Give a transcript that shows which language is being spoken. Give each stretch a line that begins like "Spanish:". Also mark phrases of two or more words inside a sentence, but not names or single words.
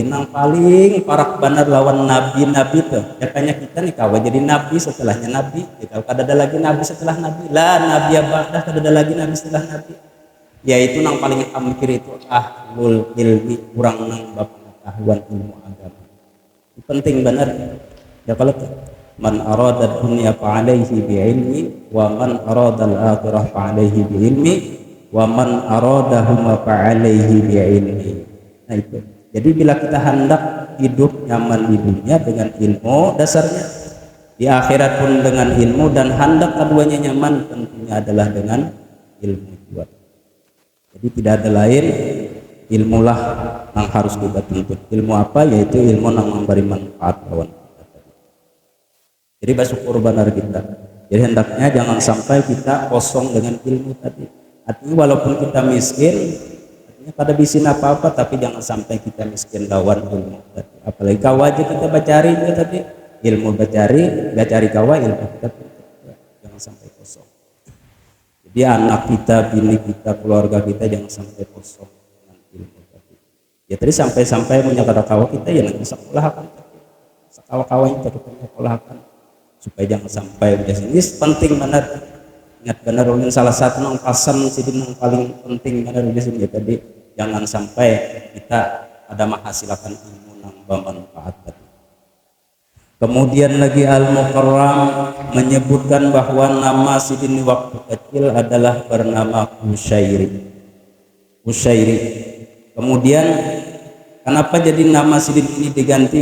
Banjar: Nang paling parak benar lawan nabi-nabi tuh jakanya kita nih kawa jadi nabi setelahnya nabi, kalau kada ada lagi nabi setelah nabi, lah nabi abadah kada ada lagi nabi setelah nabi, yaitu nang paling hampir itu
Arabic: أهل العلم,
Banjar: kurang nang pengetahuan ilmu agama.
Indonesian: Itu penting benar ya.
Arabic: Kalau من أراد الدنيا فعليه بالعلم ومن أراد الآخرة فعليه بالعلم ومن أرادهما فعليه بالعلم.
Indonesian: Nah itu. Jadi bila kita hendak hidup nyaman di dunia dengan ilmu dasarnya, di akhirat pun dengan ilmu, dan hendak keduanya nyaman tentunya adalah dengan ilmu juga. Jadi tidak ada lain ilmulah yang harus kita tuntut. Ilmu apa? Yaitu ilmu yang memberi manfaat kawan kita. Jadi bersyukur benar kita. Jadi hendaknya jangan sampai kita kosong dengan ilmu tadi. Artinya walaupun kita miskin, artinya pada bisin apa-apa, tapi jangan sampai kita miskin lawan ilmu tadi.
Banjar: Apalagi kawa aja kita bacari juga tadi, ilmu bacari kawa ilmu kita jangan sampai kosong.
Indonesian: Jadi anak kita, bini kita, keluarga kita jangan sampai kosong dengan ilmu tadi. Ya tadi sampai menyakara kawa kita ya nanti sekolahkan tadi, sekawa-kawa itu kita sekolahkan supaya jangan sampai biasa. Ini penting benar. Ingat benar ulun salah satu nang pasan sidin yang paling penting benar di sini ya tadi, jangan sampai kita ada menghasilkan ilmu nang bermanfaat. Kemudian lagi Al-Mukarram menyebutkan bahwa nama sidin waktu kecil adalah bernama Usyairi. Kemudian kenapa jadi nama sidin ini diganti?